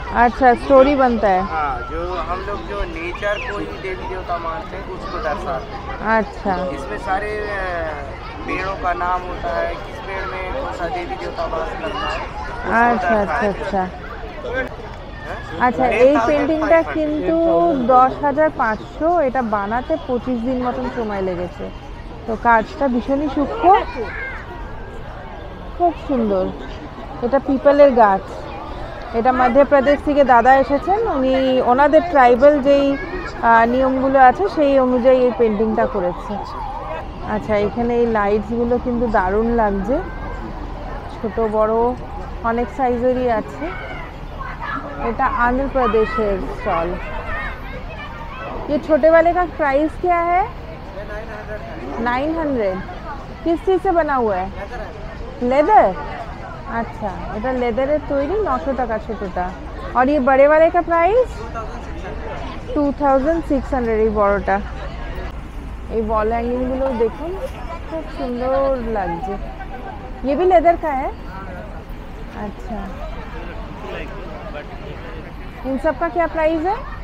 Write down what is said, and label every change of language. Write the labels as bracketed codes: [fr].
[hi] अच्छा स्टोरी बनता है। हाँ, जो हम लोग जो नेचर को ही देवी देवता मानते हैं उसको दर्शाते हैं। अच्छा, इसमें सारे पेड़ों का नाम होता है, किस पेड़ में कौन सा देवी देवता वास करता है। अच्छा अच्छा अच्छा আচ্ছা। [bn] এই পেন্টিংটা কিন্তু 10,500, এটা বানাতে 25 দিন মতন সময় লেগেছে। তো কাজটা ভীষণই সূক্ষ্ম, খুব সুন্দর। এটা পিপলের গাছ। এটা মধ্যপ্রদেশ থেকে দাদা এসেছেন, উনি ওনাদের ট্রাইবাল যেই নিয়মগুলো আছে সেই অনুযায়ী এই পেন্টিংটা করেছে। আচ্ছা, এখানে এই লাইটসগুলো কিন্তু দারুণ লাগছে, ছোট বড় অনেক সাইজেরই আছে। [hi] এটা आंध्र प्रदेश स्टॉल। ये छोटे वाले का प्राइस क्या है? 900। किस चीज़ से बना हुआ है? लेदर। अच्छा, [bn] এটা লেদারের তৈরি, 900 টাকা ছোটটা। [hi] और ये बड़े वाले का प्राइस 2600 [bn] এই বড়টা। এই वॉल हैंगिंग গুলো দেখুন খুব সুন্দর লাগছে। [hi] ये भी लेदर का है? अच्छा, इन सब का क्या प्राइस है?